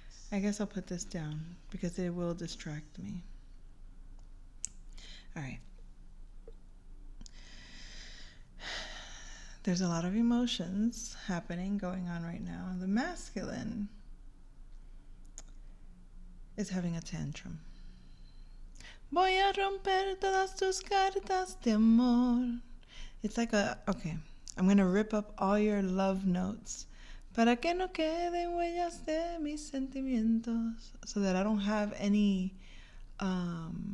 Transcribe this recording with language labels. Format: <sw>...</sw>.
<en>I guess I'll put this down because it will distract me. All right. There's a lot of emotions going on right now. The masculine is having a tantrum.</en> <es>Voy a romper todas tus cartas de amor.</es> <en>It's like okay, I'm going to rip up all your love notes.</en> <es>Para que no queden huellas de mis sentimientos.</es> <en>So that I don't have any huellas.</en>